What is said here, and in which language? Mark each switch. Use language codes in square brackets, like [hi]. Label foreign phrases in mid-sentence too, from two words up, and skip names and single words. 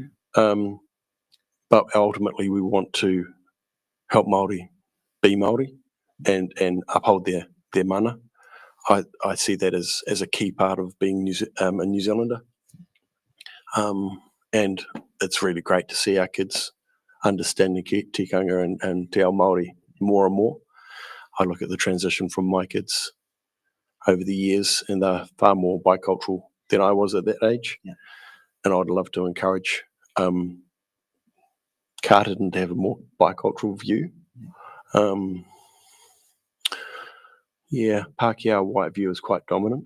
[en] But ultimately we want to help Māori be Māori and uphold their mana. I see that as a key part of being a New Zealander. And it's really great to see our kids understanding tikanga and [mi] te ao Māori [en] more and more. I look at the transition from my kids over the years, and they're far more bicultural than I was at that age. Yeah. And I'd love to encourage Carterton to have a more bicultural view. Pākehā white view is quite dominant.